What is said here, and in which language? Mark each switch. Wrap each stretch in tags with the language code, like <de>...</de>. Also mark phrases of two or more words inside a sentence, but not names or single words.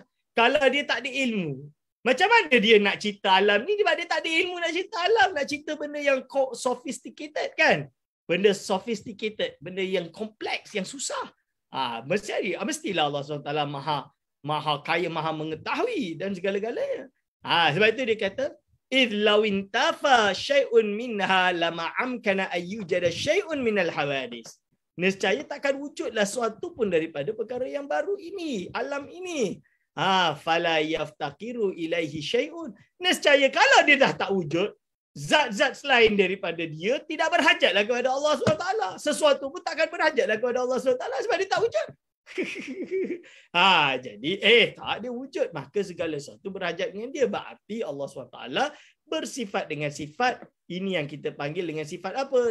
<ms>Kalau dia tak ada ilmu, macam mana dia nak cipta alam ni? Sebab dia tak ada ilmu nak cipta alam. Nak cipta benda yang sophisticated, kan? Benda sophisticated, benda yang kompleks, yang susah. Mestilah Allah SWT maha kaya, maha mengetahui dan segala-galanya. Sebab itu dia kata,</ms> <ar>إذ لو انتفى شيء منها لما أمكن أن يوجد شيء من الحوادث.</ar> <ms>Nescaya takkan wujudlah suatu pun daripada perkara yang baru ini, alam ini.</ms> <ar>فلا يفتقر إليه شيء.</ar> <ms>Nescaya kalau dia dah tak wujud, zat-zat selain daripada dia tidak berhajatlah kepada Allah SWT. Sesuatu pun takkan berhajatlah kepada Allah SWT sebab dia tak wujud. Jadi tak ada wujud, maka segala sesuatu berhajat dengan dia. Berarti Allah SWT bersifat dengan sifat ini yang kita panggil dengan sifat apa?</ms>